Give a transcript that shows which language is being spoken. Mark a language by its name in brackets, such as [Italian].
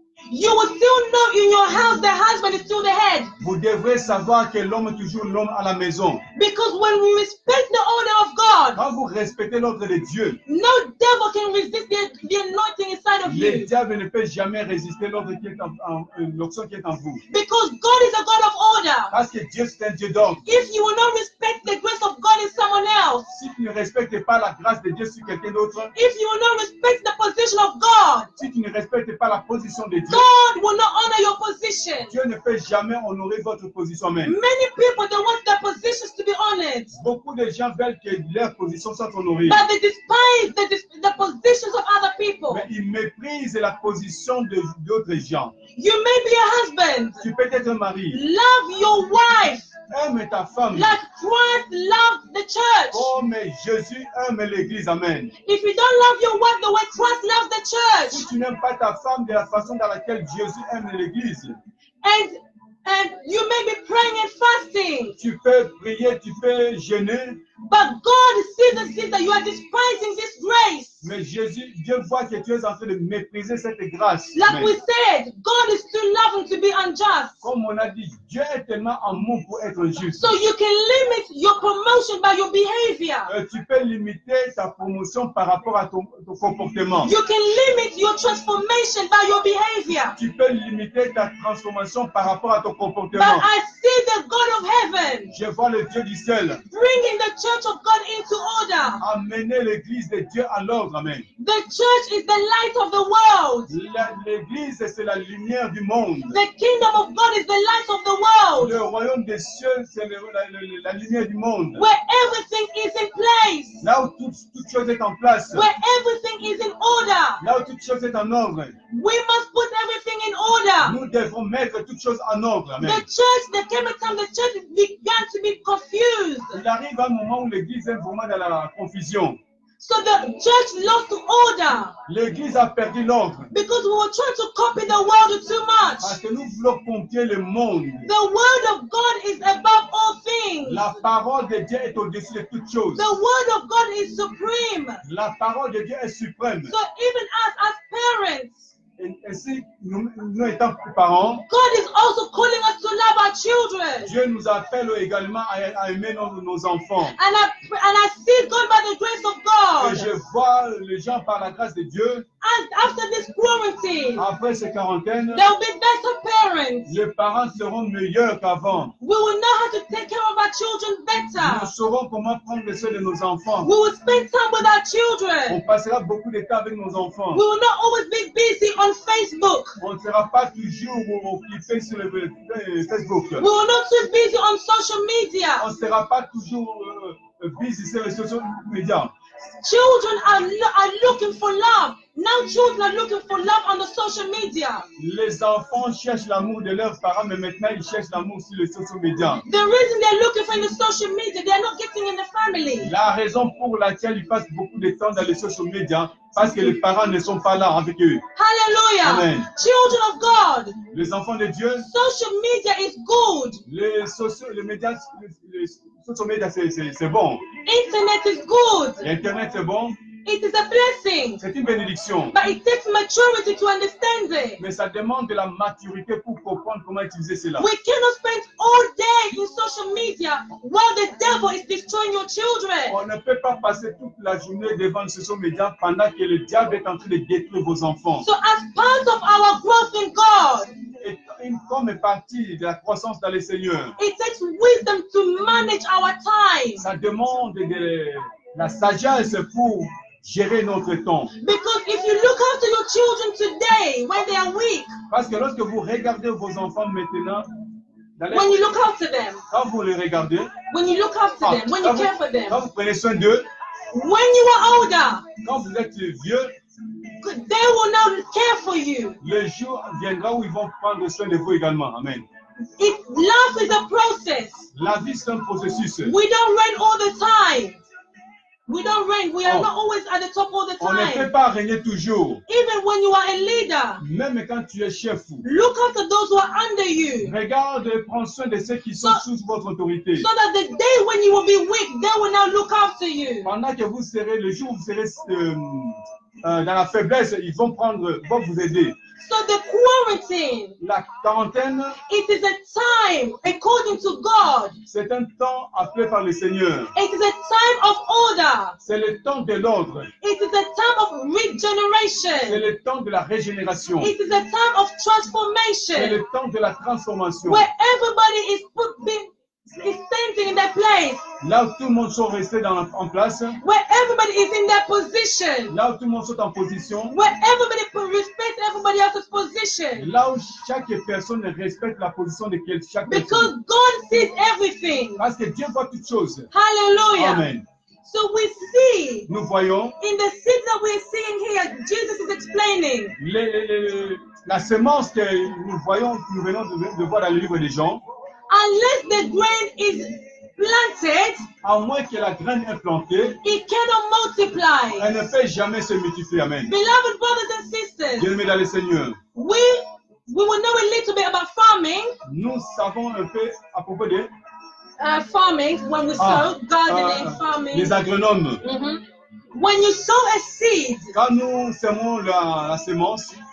[English] you will still know in your house the husband is still the head. [French] vous devrez savoir que l'homme est toujours l'homme à la maison. [English] Because when we respect the order of God, [French] Quand vous respectez l'ordre de Dieu, [English] no devil can resist the anointing inside of [French] le [English] you. [French] diable ne peut jamais résister l'ordre qui est l'onction qui est en vous. [English] Because God is a God of order. [French] Parce que Dieu c'est un Dieu d'ordre. [English] If you will not respect the grace of God in someone else, [French] Si tu ne respectes pas la grâce de Dieu sur quelqu'un d'autre, [English] if you will not respect the position of God, [French] si tu ne respectes pas la position de Dieu, [English] God will not honor your position. [French] Dieu ne peut jamais honorer votre position même. [English] Many people, they want their positions to be honored, [French] Beaucoup de gens veulent que leur position soit honorée, [English] but they despise the positions of other people. [French] mais ils méprisent la position d'autres gens. [English] You may be a husband. [French] Tu peux être un mari. [English] Love your wife [French] Aime ta femme [English] like Christ loved the church. [French] comme Jésus aime l'église. [English] Amen. If you don't love your wife the way Christ loves the [French] Si [English] church, [French] tu n'aimes pas ta femme de la façon dans laquelle Jésus aime l'église, [English] and you may be praying and fasting, [French] tu peux prier, tu peux jeûner, [English] but God sees that you are despising this grace. [French] mais Dieu voit que tu es en train de mépriser cette grâce. [English] Like Amen. we said, God is too loving to be unjust. [French] Comme on a dit, Dieu est tellement amour pour être juste. [English] So you can limit your promotion by your behavior. [French] Tu peux limiter ta promotion par rapport à ton comportement. [English] You can limit your transformation by your behavior. [French] Tu peux limiter ta transformation par rapport à ton [English] But [French] comportement. [English] I see the God of heaven [French] Je vois le Dieu du ciel [English] bringing the church of God into order. [French] amener l'église de Dieu à l'ordre. [English] Amen. The church is the light of the world. [French] L'église, c'est la lumière du monde. [English] The kingdom of God is the light of the world. [French] Le royaume des cieux, c'est la lumière du monde. [English] Where everything is in place. [French] Là où toute chose est en place. [English] Where everything is in order. [French] Là où toute chose est en ordre. [English] We must put everything in order. [French] Nous devons mettre toute chose en ordre. [English] Amen. The church, there came a time the church began to be confused. [French] Il arrive un moment où l'église est vraiment dans la confusion. [English] So the church lost order [French] L'église a perdu l'ordre. [English] because we were trying to copy the world too much. [French] Parce que nous voulons copier le monde. [English] The word of God is above all things. [French] La parole de Dieu est au-dessus de toutes choses. [English] The word of God is supreme. [French] La parole de Dieu est suprême. [English] So even us as parents, [French] Et ainsi, nous étant parents, [English] God is also calling us to love our children. [French] Dieu nous appelle également à aimer nos enfants. [English] And I see God by the grace of [French] Et [English] God. [French] je vois les gens par la grâce de Dieu, [English] And after this quarantine, [French] après ces quarantaines, [English] there will be better parents. [French] les parents seront meilleurs qu'avant. [English] We will know how to take care of our children [French] Nous [English] better. [French] saurons comment prendre soin de nos enfants. [English] We will spend time with our [French] On [English] children. [French] passera beaucoup de temps avec nos enfants. [English] We will not always be busy on Facebook. [French] On ne sera pas toujours occupé sur le Facebook. [English] We will not be busy on social media. [French] On ne sera pas toujours [English] busy [French] sur les [English] social media. Children are looking for love. Now children are looking for love on the social media. [French] Les enfants cherchent l'amour de leurs parents, mais maintenant ils cherchent l'amour sur les [English] social media. The reason they're looking for in the social media, they're not getting in the family. [French] La raison pour laquelle ils passent beaucoup de temps dans les [English] social media, [French] parce que les parents ne sont pas là avec eux. [English] Hallelujah. Amen. Children of God, [French] Les enfants de Dieu, [English] social media is good. [French] les médias [English] social media, [French] c'est bon. [English] Internet is good. [French] L'Internet, c'est bon. [English] It is a blessing. [French] C'est une bénédiction. [English] But it takes maturity to understand it. [French] Mais ça demande de la maturité pour comprendre comment utiliser cela. [English] We cannot spend all day in social media while the devil is destroying your children. [French] On ne peut pas passer toute la journée devant les [English] social media [French] pendant que le diable est en train de détruire vos enfants. [English] So as part of our growth in God, [French] Et comme partie de la croissance dans le Seigneur, [English] it takes wisdom to manage our time. [French] ça demande de la sagesse pour gérer notre temps. [English] Because if you look after your children today when they are weak, [French] Parce que lorsque vous regardez vos enfants maintenant, [English] when you look after them, [French] quand vous les regardez, [English] when you look after them, when you care for [French] quand [English] them, [French] vous prenez soin d'eux, [English] when you are older, [French] quand vous êtes vieux, [English] they will now care for you. [French] le jour viendra où ils vont prendre soin de vous également. [English] Amen. Life is a process. [French] La vie, c'est un processus. [English] We don't reign all the time. We don't reign. We are Oh. not always at the top all the [French] On ne peut [English] time. [French] pas régner toujours. [English] Even when you are a leader, [French] Même quand tu es chef, [English] look after those who are under you, [French] regarde et prends soin de ceux qui sont sous votre autorité. [English] so that the day when you will be weak, they will now look after you. [French] Pendant que vous serez, le jour où vous serez dans la faiblesse, ils vont vous aider. [English] So the quarantine, [French] La quarantaine, [English] it is a time according to God. [French] c'est un temps appelé par le Seigneur. [English] It is a time of order. [French] C'est le temps de l'ordre. [English] It is a time of [French] C'est [English] regeneration. [French] le temps de la régénération. [English] It is a time of [French] C'est [English] transformation, [French] le temps de la transformation. [English] where everybody is standing in their place, [French] Là où tout le monde sont restés en place, [English] where everybody is in their position, [French] là où tout le monde sont en position, [English] where everybody respects everybody else's position. [French] là où chaque personne respecte la position de chaque [English] Because [French] personne. [English] God sees everything. [French] Parce que Dieu voit toutes choses. [English] Hallelujah. Amen. So we see [French] Nous voyons [English] in the seed that we're seeing here, Jesus is explaining. [French] la semence que nous voyons, nous venons de voir dans le livre des Jean, [English] Unless the grain is planted, [French] à moins que la graine est plantée, [English] it cannot multiply. [French] elle ne peut jamais se multiplier. [English] Amen. Beloved brothers and sisters, [French] Bien-aimés dans le Seigneur, [English] we will know a little bit about farming. [French] nous savons un peu à propos de [English] Farming, when we sow, gardening, farming. [French] les agronomes. [English] Mhm. When you sow a seed, [French] Quand nous semons la semence,